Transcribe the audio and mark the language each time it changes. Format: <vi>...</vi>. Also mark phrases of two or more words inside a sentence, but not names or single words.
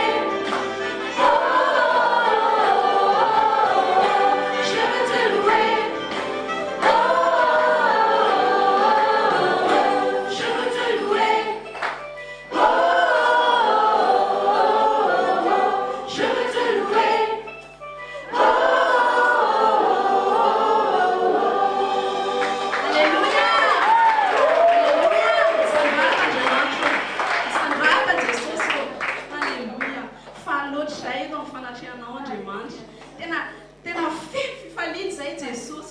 <fr>Oh, je veux te louer. Oh, je veux te louer. Oh, je veux te louer.</fr> <mg>Aleluia! Sandraka Jesosy. Aleluia. Faloatra izay eto amin'ny fanatrianao Andriamanitra. Tena feno fifaliana izay Jesosy.</mg>